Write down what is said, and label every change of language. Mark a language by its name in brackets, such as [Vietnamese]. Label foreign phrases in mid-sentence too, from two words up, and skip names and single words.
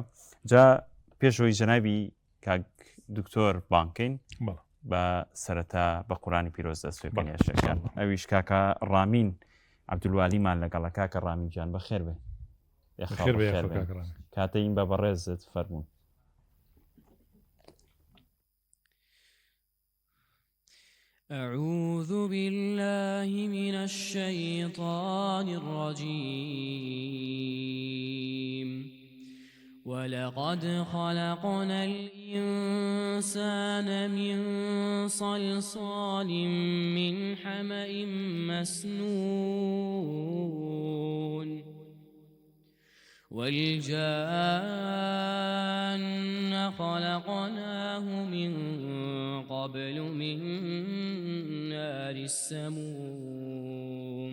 [Central Kurdish] جا پێشەوەی جەنابی کاک دکتۆر بانکەین بە سەرەتا بە قورانی پیرۆز دەستێکەکان یاشەکان. ئەویش کاکە ڕامین عەبدولوالیمان لەگەڵە. کاکە ڕامین جان بەخێر بێ. کاتەین بە بەڕێزت فەرموون. [Arabic] أعوذ بالله من الشيطان الرجيم. ولقد خلقنا الإنسان من صلصال من حمأ مسنون والجان خلقناه من قبل من نار السموم.